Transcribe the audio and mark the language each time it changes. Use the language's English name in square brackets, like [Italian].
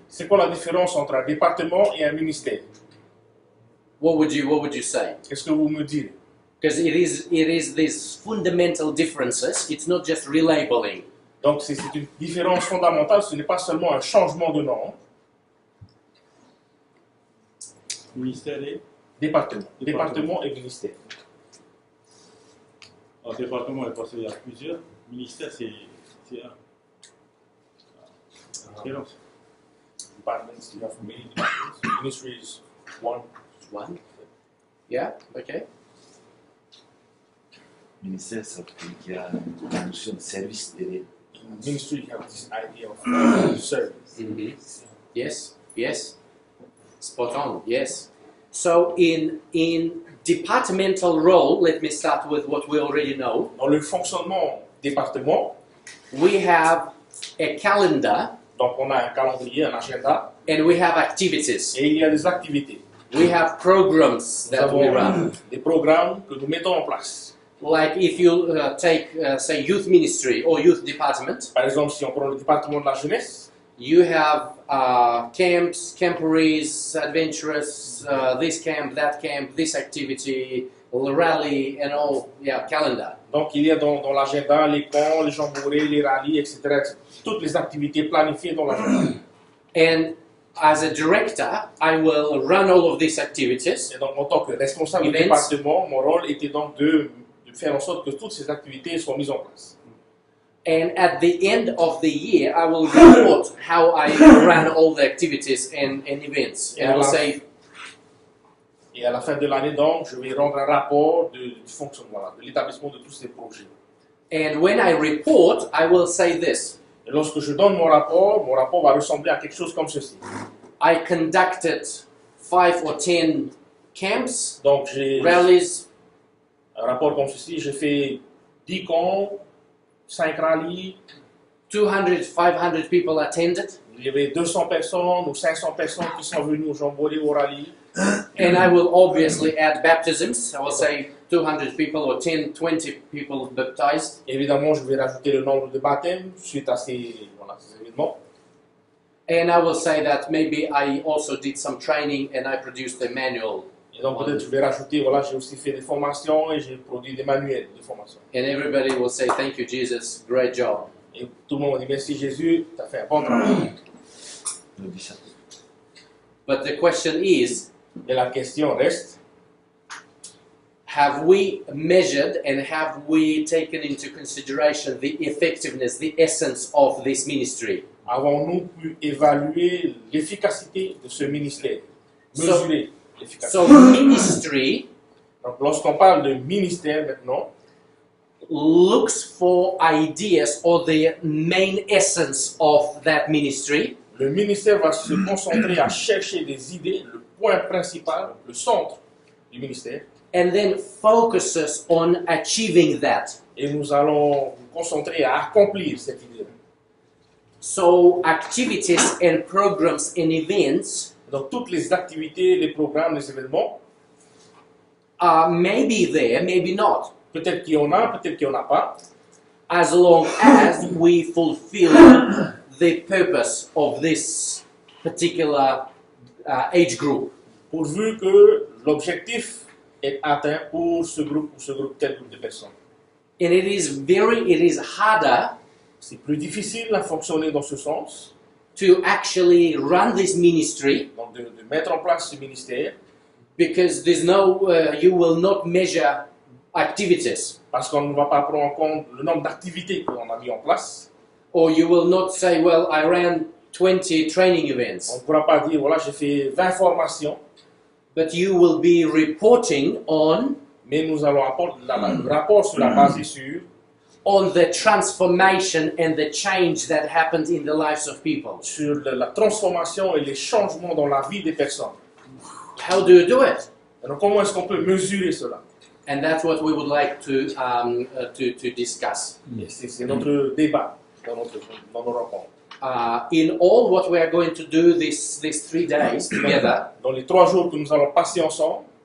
[French] C'est quoi la différence entre un département et un ministère? [English] What would you say? [French] Qu'est-ce que vous me direz? [English] Because it is these fundamental differences. It's not just relabeling. [French] Donc c'est une différence fondamentale. Ce n'est pas seulement un changement de nom. Ministère et Département et ministère. En département, parce qu'il y a plusieurs. Ministère, c'est un. Différence. [English] Departments, you have many departments. Ministry is one. Yeah. Okay. [French] Ministère, ça veut dire qu'il y a une notion de service derrière. [English] In ministry, you have this idea of service. Mm-hmm. Yes. Spot on. Yes. So in departmental role, let me start with what we already know. [French] Dans le fonctionnement département, [English] We have a calendar [French] donc on a un calendrier, un agenda, [English] and we have activities. [French] et il y a des activités. [English] We have programs [French] Nous [English] that we [French] avons [English] run. [French] des programmes que nous mettons en place. [English] Like if you take, say, youth ministry or youth department, [French] Par exemple, si on prend le département de la jeunesse, [English] you have camps, camporees, adventurous, this camp, that camp, this activity, rally, and all, calendar. [French] donc il y a dans l'agenda les camps, les jamborees, les rallyes, etc. Toutes les activités planifiées dans l'agenda. [English] And as a director, I will run all of these activities. [French] Et donc en tant que responsable du [English] Events. [French] département, mon rôle était donc de faire en sorte que toutes ces activités soient mises en place. [English] And at the end of the year, I will report how I ran all the activities and events. And I will say, [French] Et à la fin de l'année, donc, je vais rendre un rapport du fonctionnement, de l'établissement de tous ces projets. [English] and when I report, I will say this. [French] Et lorsque je donne mon rapport va ressembler à quelque chose comme ceci. [English] I conducted 5 or 10 camps, [French] Donc j'ai [English] rallies, [French] un rapport comme ceci, j'ai fait 10 camps, 5 rallyes, [English] 200, 500 people attended. [French] il y avait 200 personnes ou 500 personnes qui sont venues au jamboree, au rallye. [English] And I will obviously add baptisms. I will say 200 people or 10, 20 people baptized. [French] Évidemment, je vais rajouter le nombre de baptêmes suite à ces événements. [English] And I will say that maybe I also did some training and I produced a manual. [French] Et donc peut-être je vais rajouter, voilà, j'ai aussi fait des formations et j'ai produit des manuels de formation. [English] And everybody will say, thank you, Jesus, great job. [French] Et tout le monde dit merci Jésus, tu as fait un bon travail. On dit ça. [English] But the question is, [French] Et la question reste, [English] have we measured and have we taken into consideration the effectiveness, the essence of this ministry? [French] avons-nous pu évaluer l'efficacité de ce ministère? Mesurer l'efficacité. [English] So ministry [French] Donc lorsqu'on parle de ministère maintenant, [English] looks for ideas or the main essence of that ministry. [French] le ministère va se concentrer à chercher des idées, le point principal, le centre du ministère, [English] And then focuses on achieving that. [French] et nous allons nous concentrer à accomplir cette idée. [English] So activities and programs and events [French] Donc toutes les activités, les programmes, les événements, [English] may be there, maybe not, [French] peut-être qu'il y en a, peut-être qu'il n'y en a pas, [English] as long as we fulfill the purpose of this particular age group. [French] pourvu que l'objectif est atteint pour ce groupe ou tel groupe de personnes. [English] And it is harder [French] C'est plus difficile à fonctionner dans ce sens, [English] to actually run this ministry [French] donc de mettre en place ce ministère, [English] because there's no, you will not measure activities, [French] parce qu'on ne va pas prendre en compte le nombre d'activités qu'on a mis en place. [English] or you will not say, well, I ran 20 training [French] On [English] events, [French] ne pourra pas dire, voilà, j'ai fait 20 formations, [English] but you will be reporting [French] mais nous allons apporter le rapport sur la base sur [English] on the transformation and the change that happened in the lives of people. [French] la transformation et les changements dans la vie des personnes. [English] How do you do it? [French] Alors comment est-ce qu'on peut mesurer cela? [English] And that's what we would like to discuss. [French] Et c'est notre débat dans nos rencontres. [English] In all what we are going to do these 3 days together, [French] Dans les 3 jours que nous allons passer ensemble,